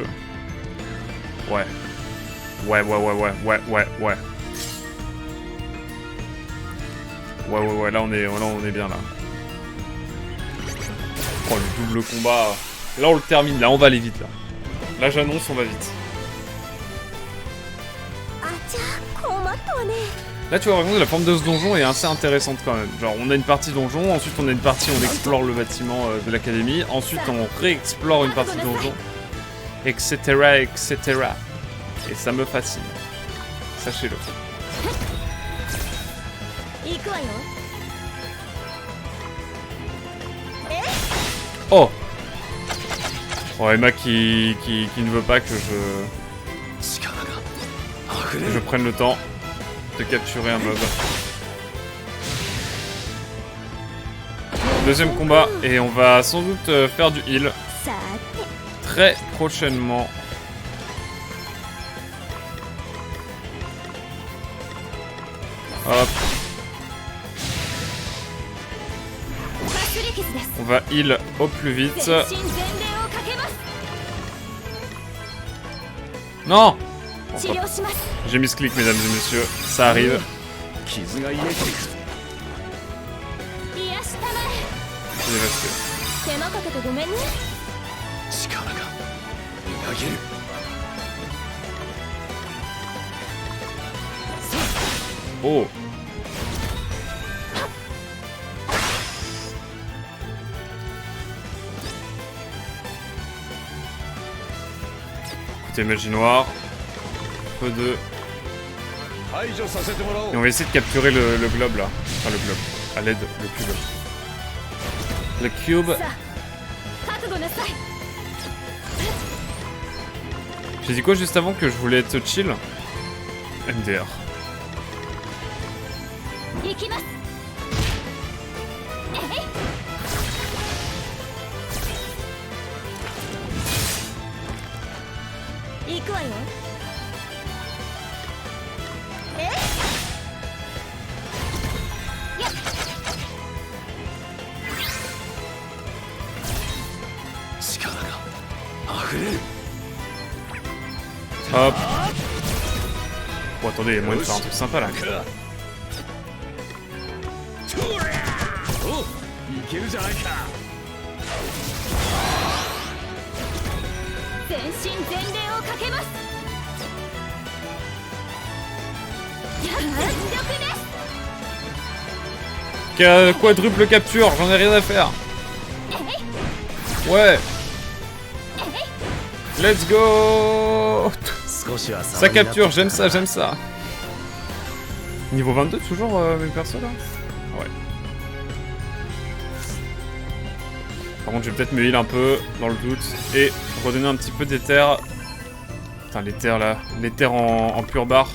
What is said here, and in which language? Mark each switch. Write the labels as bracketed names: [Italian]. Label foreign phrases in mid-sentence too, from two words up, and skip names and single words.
[French] Ouais. Ouais. Ouais, là on est bien là. Oh, le double combat. Là on le termine, là on va aller vite là. Là j'annonce, on va vite. [Japanese] あちゃ困ったわね。 [French] Là tu vois par contre la forme de ce donjon est assez intéressante quand même. Genre on a une partie donjon, ensuite on a une partie où on explore le bâtiment de l'académie, ensuite on réexplore une partie donjon, etc. Et ça me fascine. Sachez-le. [Japanese] 行くわよ。 [French] Oh Oh Emma qui ne veut pas que [Japanese] 力が溢れ [French] je [Japanese] る。 [French] prenne le temps de capturer un mob. Deuxième combat, et on va sans doute faire du heal [Japanese] さて。 [French] très prochainement. Hop, [Japanese] かすり傷です。 [French] on va heal au plus [Japanese] 全 [French] vite. [Japanese] 身全霊をかけます。 [French] Non Oh, [Japanese] 治療します。 [French] j'ai mis ce clic mesdames et messieurs, ça arrive. [Japanese] 傷が癒えていく。癒したまえ。 [French] C'est dévasté. [Japanese] 手間かけてごめんね。力がみなぎる。 [French] Oh Écoutez, magie noire. Peu de... [Japanese] 排除させてもらおう [French] Et on va essayer de capturer le globe là. Enfin le globe. À l'aide, le cube. Le cube. [Japanese] さあ覚悟なさい。 [French] J'ai dit quoi juste avant que je voulais être chill? MDR. [Japanese] 行きます。行くわよ。力が溢れる。 [French] Hop. Bon attendez, il y a moyen de faire un truc sympa là. [Japanese] お、いけるじゃないか。全身全霊をかけます。 [French] Quadruple capture, j'en ai rien à faire. Ouais. [English] Let's go. [French] Ça capture, j'aime ça, j'aime ça. Niveau 22 toujours mes persos là. Ouais. Par contre je vais peut-être me heal un peu dans le doute et redonner un petit peu d'éther. Putain l'éther là, l'éther en pure barre.